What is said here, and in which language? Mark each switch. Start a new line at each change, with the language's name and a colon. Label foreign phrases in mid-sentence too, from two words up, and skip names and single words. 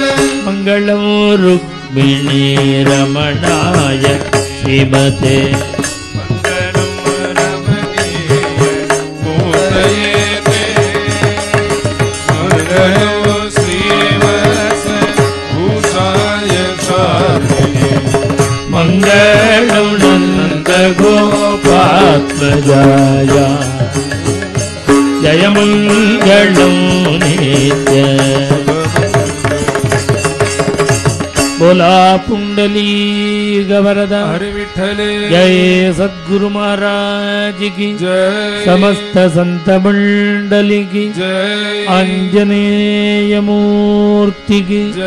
Sanskrit: मङ्गलं रुक्मिणी रमणाय श्रीमते मङ्गलं नन्द गोपात्मजाय जयमङ्गलं नित्य.
Marathi: बोला पुंडली गवरदा हरि विठले.
Hindi: जय सद्गुरु महाराज की जय. समस्त संत मंडली की जय. आंजनेय मूर्ति की